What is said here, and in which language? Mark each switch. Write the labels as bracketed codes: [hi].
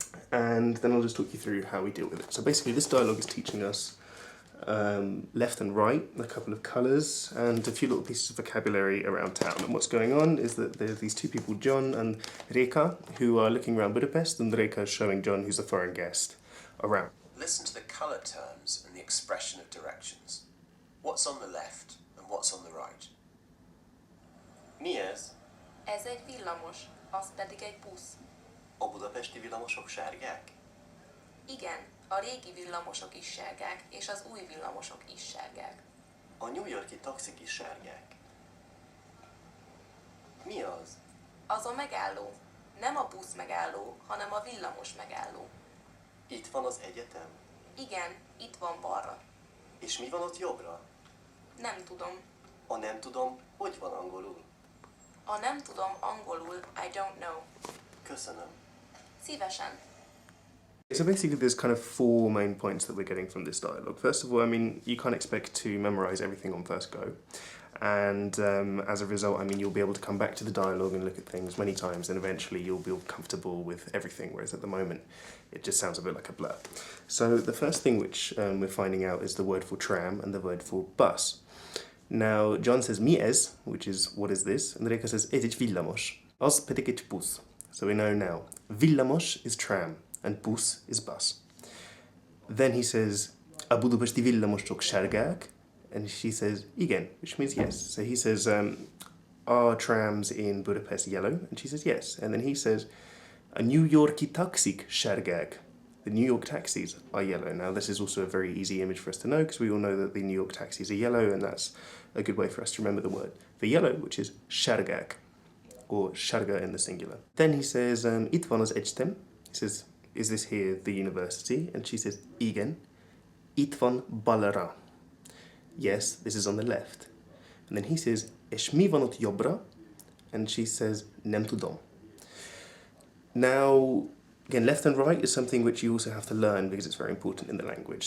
[en] And then I'll just talk you through how we deal with it. So basically this dialogue is teaching us left and right, a couple of colours, and a few little pieces of vocabulary around town. And what's going on is that there's these two people, John and Reka, who are looking around Budapest, and Reka is showing John, who's the foreign guest, around. Listen to the colour terms and the expression of directions. What's on the left and what's on the right? [hu] Mi ez? Ez egy villamos, az pedig egy busz. A budapesti villamosok sárgák? Igen, a régi villamosok is sárgák, és az új villamosok is sárgák. A New York-i taxik is sárgák. Mi az? Az a megálló. Nem a busz megálló, hanem a villamos megálló. Itt van az egyetem? Igen, itt van balra. És mi van ott jobbra? Nem tudom. A nem tudom, hogy van angolul? A nem tudom angolul, [en] I don't know. [hu] Köszönöm. Szívesen. [en] So basically there's kind of four main points that we're getting from this dialogue. First of all, I mean, you can't expect to memorize everything on first go. And as a result, I mean, you'll be able to come back to the dialogue and look at things many times, and eventually you'll be comfortable with everything, whereas at the moment it just sounds a bit like a blur. So the first thing which we're finding out is the word for tram and the word for bus. Now, John says [hu] mi ez, [en] which is what is this, and Reka says [hu] ez egy villamos, az pedig egy busz. [en] So we know now, villamos is tram and bus is bus. Then he says, a budapesti villamosok sárgák? And she says, igen, which means yes. So he says, are trams in Budapest yellow? And she says, yes. And then he says, a New Yorki taxik sárgák. The New York taxis are yellow. Now, this is also a very easy image for us to know because we all know that the New York taxis are yellow, and that's a good way for us to remember the word for yellow, which is sárgák, or sárga in the singular. Then he says, itt van az egyetem. He says, is this here the university? And she says, igen. Itt van balra. Yes, this is on the left. And then he says, [hu] és mi van ott jobbra? [en] And she says, [hu] nem tudom. [en] Now, again, left and right is something which you also have to learn because it's very important in the language.